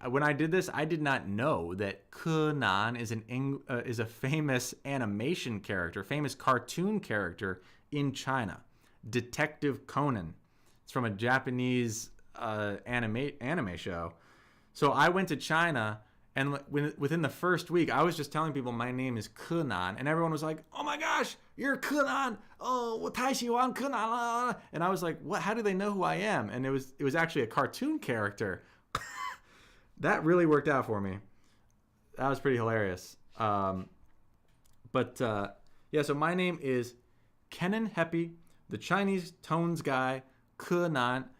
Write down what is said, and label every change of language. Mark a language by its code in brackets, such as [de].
[en] When I did this, I did not know that Kenan is a famous animation character, famous cartoon character in China. Detective Conan. It's from a Japanese anime show. So I went to China, and within the first week, I was just telling people my name is Kenan, and everyone was like, "Oh my gosh, you're Kenan! Oh, [zh] 我太喜欢 Kenan 了!" [en] And I was like, "What? How do they know who I am?" And it was actually a cartoon character. That really worked out for me. That was pretty hilarious. Yeah, so my name is Kenan Heppe, the Chinese tones guy, Kenan.